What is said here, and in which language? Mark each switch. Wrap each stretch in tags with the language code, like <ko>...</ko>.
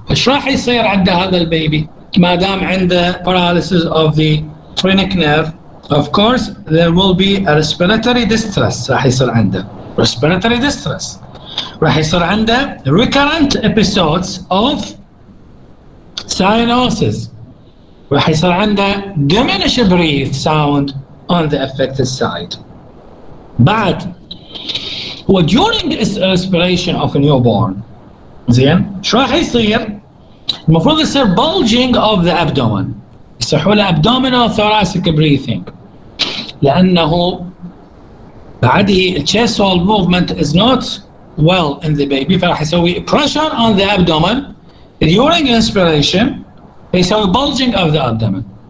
<ar>ايش راح يصير عند هذا البيبي ما دام عنده</ar> <en>paralysis of the phrenic nerve? Of course there will be a respiratory distress.</en> <ar>راح يصير عنده respiratory distress. راح يصير عنده</ar> <en>recurrent episodes of cyanosis.</en> <ar>راح يصير عنده</ar> <en>diminished breath sound on the affected side.</en> <ar>بعد هو</ar> <en>during respiration of a newborn</en> <ar>زين شو راح يصير؟ المفروض يصير</ar> <en>bulging of the abdomen،</en> <ar>يصيحوا له</ar> <en>abdominal thoracic breathing،</en> <ar>لأنه بعده</ar> <en>chest wall movement is not well in the baby،</en> <ar>فراح يسوي</ar> <en>pressure on the abdomen during inspiration،</en> <ar>يسوي</ar> <en>bulging of the abdomen.</en>